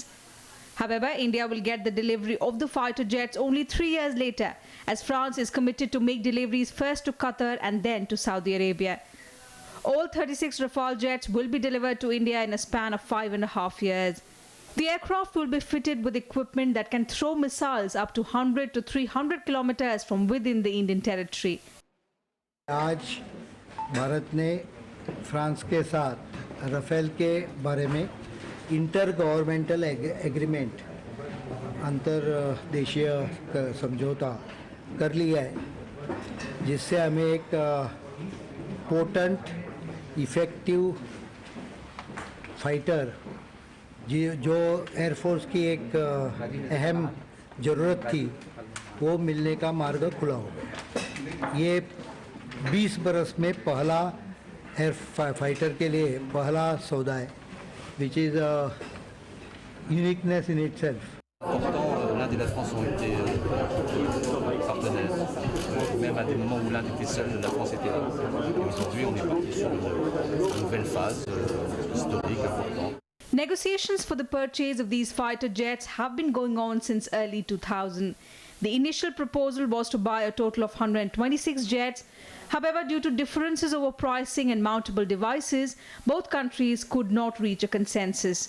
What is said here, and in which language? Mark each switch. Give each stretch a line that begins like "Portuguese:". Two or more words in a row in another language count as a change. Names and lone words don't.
English: However, India will get the delivery of the fighter jets only 3 years later, as France is committed to make deliveries first to Qatar and then to Saudi Arabia. All 36 Rafale jets will be delivered to India in a span of 5.5 years. The aircraft will be fitted with equipment that can throw missiles up to 100 to 300 kilometers from within the Indian territory.
Hindi: आज भारत ने फ्रांस के साथ राफेल के बारे में
English: inter governmental agreement
Hindi: अंतर्देशीय समझौता कर लिया है, जिससे हमें एक
English: potent effective
Hindi: फाइटर जो एयरफोर्स की एक अहम ज़रूरत थी वो मिलने का मार्ग खुला हो गया। ये 20 बरस में पहला
English: air fighter
Hindi: के लिए पहला सौदा है,
English: which is uniqueness in itself.
French: L'Inde et la France ont été partenaires, même à des moments où l'Inde était seule, la France était là. Aujourd'hui, on est parti sur une nouvelle phase historique importante.
English: Negotiations for the purchase of these fighter jets have been going on since early 2000. The initial proposal was to buy a total of 126 jets. However, due to differences over pricing and mountable devices, both countries could not reach a consensus.